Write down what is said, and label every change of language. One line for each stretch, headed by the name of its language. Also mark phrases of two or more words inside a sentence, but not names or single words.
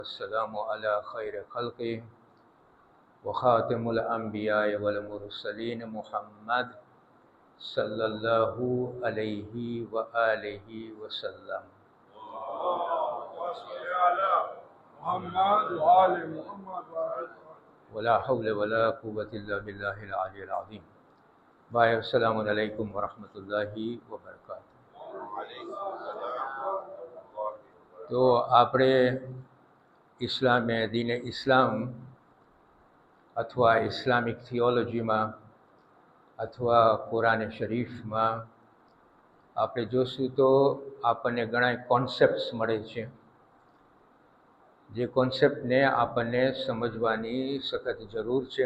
Arabic: والسلام على خير خلقه وخاتم الأنبياء والمرسلين محمد صلى الله عليه وآله وسلم ولا حول ولا قوة إلا بالله العلي العظيم. भाई السلام عليكم ورحمة الله وبركاته.
Gujarati: તો આપણે દીને ઇસ્લામ અથવા
English: Islamic theology
Gujarati: અથવા કુરાન શરીફમાં આપણે જોશું તો આપણને ઘણા કોન્સેપ્ટ્સ મળે છે, જે કોન્સેપ્ટને આપણને સમજવાની સખત જરૂર છે.